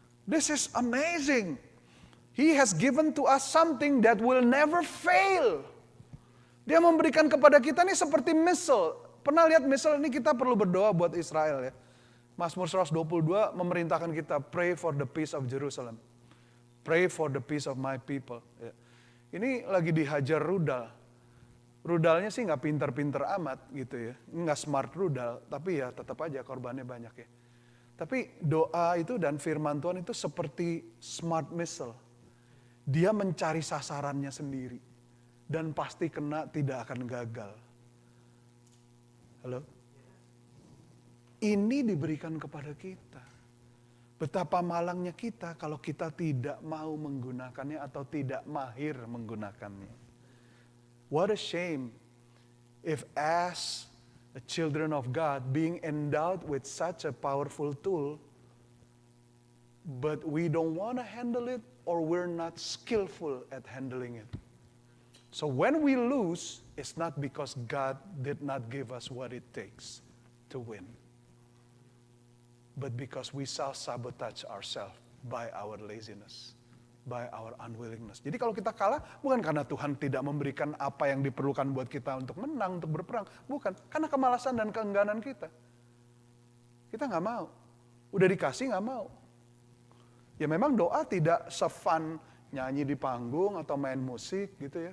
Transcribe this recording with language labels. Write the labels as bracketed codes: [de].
[en] This is amazing. He has given to us something that will never fail. [id] Dia memberikan kepada kita ini seperti missile. Pernah lihat missile ini, kita perlu berdoa buat Israel ya. [en] Mazmur 122 [id] memerintahkan kita [en] pray for the peace of Jerusalem. Pray for the peace of my people. [id] Ya. Ini lagi dihajar rudal. Rudalnya sih nggak pinter-pinter amat gitu ya. Nggak smart rudal, tapi ya tetap aja korbannya banyak ya. Tapi doa itu dan firman Tuhan itu seperti smart missile. Dia mencari sasarannya sendiri. Dan pasti kena, tidak akan gagal. Halo? Ini diberikan kepada kita. Betapa malangnya kita kalau kita tidak mau menggunakannya atau tidak mahir menggunakannya. [en] What a shame if as the children of God being endowed with such a powerful tool, but we don't want to handle it or we're not skillful at handling it. So when we lose, it's not because God did not give us what it takes to win. But because we self-sabotage ourselves by our laziness, by our unwillingness. [id] Jadi kalau kita kalah, bukan karena Tuhan tidak memberikan apa yang diperlukan buat kita untuk menang, untuk berperang. Bukan, karena kemalasan dan keengganan kita. Kita nggak mau. Udah dikasih nggak mau. Ya memang doa tidak se-fun nyanyi di panggung atau main musik gitu ya.